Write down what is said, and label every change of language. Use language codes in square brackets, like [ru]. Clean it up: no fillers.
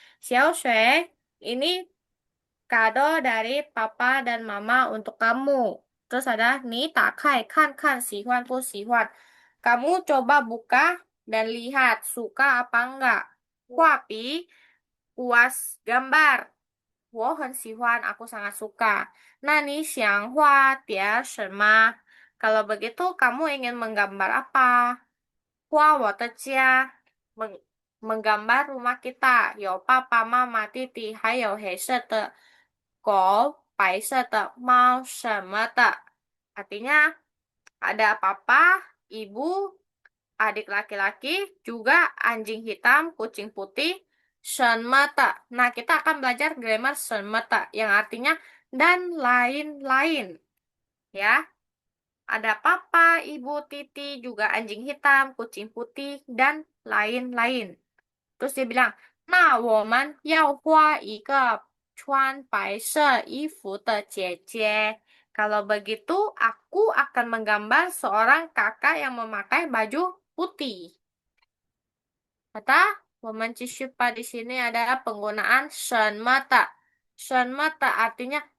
[id] 小雪, ini kado dari papa dan mama untuk kamu. Terus ada, [zh] 你打开看看喜欢不喜欢. [id] Kamu coba buka dan lihat suka apa enggak. 画笔 puas gambar. [zh] 我很喜欢, [id] aku sangat suka. [zh] 那你想画点什么? [id] Kalau begitu, kamu ingin menggambar apa? [zh] 画我的家, [id] menggambar rumah kita. [zh] 有爸爸妈妈弟弟还有黑色的狗白色的猫什么的. [id] Artinya ada papa, ibu, adik laki-laki, juga anjing hitam, kucing putih, 什么的. Nah, kita akan belajar grammar 什么的, yang artinya dan lain-lain. Ya, ada papa, ibu, titi, juga anjing hitam, kucing putih, dan lain-lain. Terus dia bilang, [zh] 那我们要画一个穿白色衣服的姐姐. [id] Kalau begitu, aku akan menggambar seorang kakak yang memakai baju putih. Kata, [zh] 我们继续 [id] di sini adalah penggunaan 什么的. 什么的 artinya